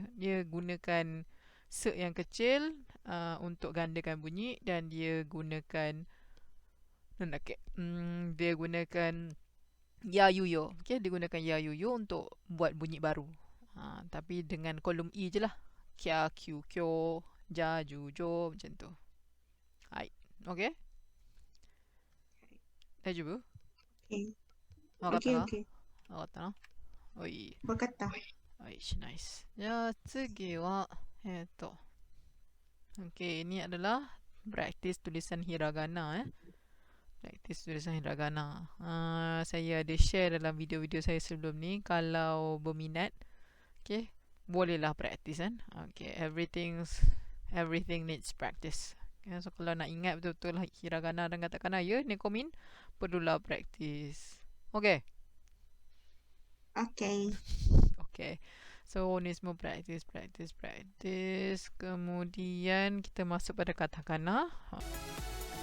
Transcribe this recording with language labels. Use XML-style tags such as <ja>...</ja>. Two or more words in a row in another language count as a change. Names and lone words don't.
<ms>Dia gunakan se yang kecil untuk gandakan bunyi, dan dia gunakan dia gunakan yayuyo. Okay, dia gunakan yayuyo untuk buat bunyi baru. Tapi dengan kolom i je lah. Kya, kyu, kyo, ja, ju, jo, macam tu. Hai. Okay. Dah jumpa? Okay. Okay. Wakata. Oi. Wakata. Nice.</ms> <ja>じゃあ次は</ja> <ms>Okay, ini adalah practice tulisan hiragana. Practice tulisan hiragana. Saya ada share dalam video-video saya sebelum ni. Kalau berminat, okay, bolehlah practice kan.</ms> <en>Okay, everything needs practice.</en> <ms>Okay, so kalau nak ingat betul-betul hiragana dan katakana, ya, nekomin, perlulah practice. Okay. Okay. So, ni semua practice. Kemudian kita masuk pada katakana.</ms>